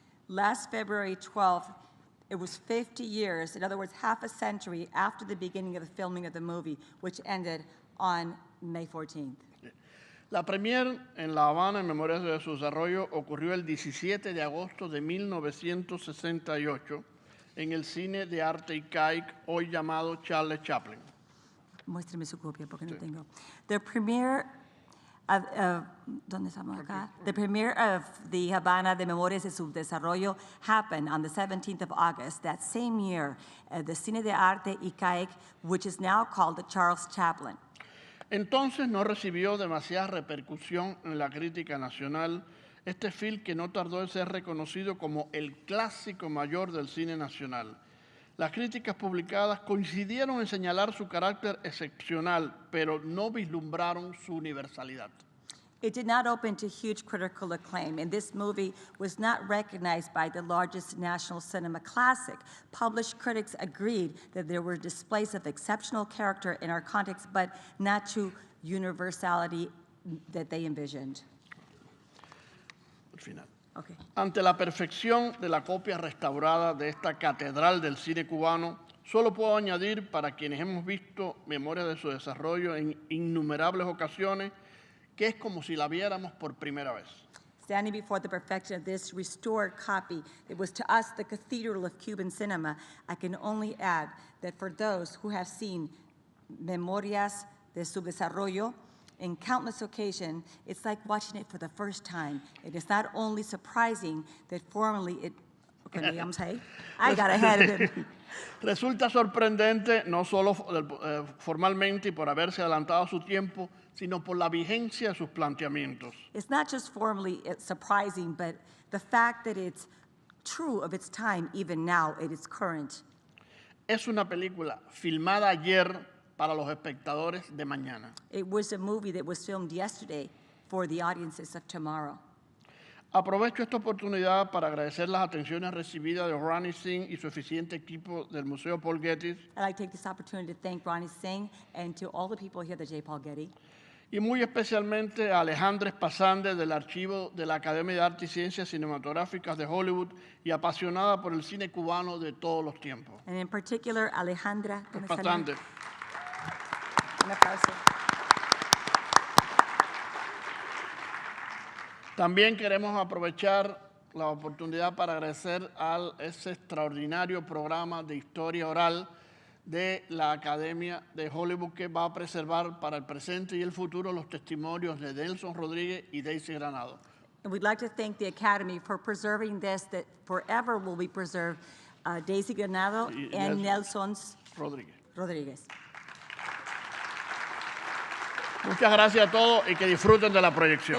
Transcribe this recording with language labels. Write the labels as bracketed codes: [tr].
[en] Last February 12th, it was 50 years, in other words, half a century after the beginning of the filming of the movie, which ended on May 14th. [es] La premier en La Habana, en memoria de su desarrollo, ocurrió el 17 de agosto de 1968 en el Cine de Arte Icaic, hoy llamado Charles Chaplin. Muéstrame su copia porque no tengo. [en] The premiere of, [es] ¿dónde estamos acá? [en] The premiere of the Havana de Memorias de su Desarrollo happened on the 17th of August that same year at the Cine de Arte Icaic, which is now called the Charles Chaplin. [es] Entonces no recibió demasiada repercusión en la crítica nacional este film que no tardó en ser reconocido como el clásico mayor del cine nacional. Las críticas publicadas coincidieron en señalar su carácter excepcional, pero no vislumbraron su universalidad. [en] It did not open to huge critical acclaim, and this movie was not recognized by the largest national cinema classic. Published critics agreed that there were displays of exceptional character in our context, but not to universality that they envisioned. [es] Al final. [en] Okay. [es] Ante la perfección de la copia restaurada de esta catedral del cine cubano, solo puedo añadir para quienes hemos visto Memoria de su Desarrollo en innumerables ocasiones, que es como si la viéramos por primera vez. [en] Standing before the perfection of this restored copy, it was to us the cathedral of Cuban cinema. I can only add that for those who have seen Memorias de su Desarrollo in countless occasions, it's like watching it for the first time. It is not only surprising that formally it, okay, I'm saying, I got ahead of it. [es] Resulta sorprendente no solo formalmente y por haberse adelantado a su tiempo, sino por la vigencia de sus planteamientos. [en] It's not just formally surprising, but the fact that it's true of its time, even now, it is current. [es] Es una película filmada ayer para los espectadores de mañana. [en] It was a movie that was filmed yesterday for the audiences of tomorrow. [es] Aprovecho esta oportunidad para agradecer las atenciones recibidas de Ronnie Singh y su eficiente equipo del Museo Paul Getty. [en] I'd like to take this opportunity to thank Ronnie Singh and to all the people here at the J. Paul Getty. [es] Y muy especialmente a Alejandra Espasande del Archivo de la Academia de Arte y Ciencias Cinematográficas de Hollywood y apasionada por el cine cubano de todos los tiempos. [en] And in particular, Alejandra Espasande. [es] Un aplauso. También queremos aprovechar la oportunidad para agradecer a ese extraordinario programa de historia oral de la Academia de Hollywood que va a preservar para el presente y el futuro los testimonios de Nelson Rodríguez y Daisy Granado. [en] And we'd like to thank the Academy for preserving this, that forever will be preserved, Daisy Granado and Nelson Rodríguez. [es] Muchas gracias a todos y que disfruten de la proyección.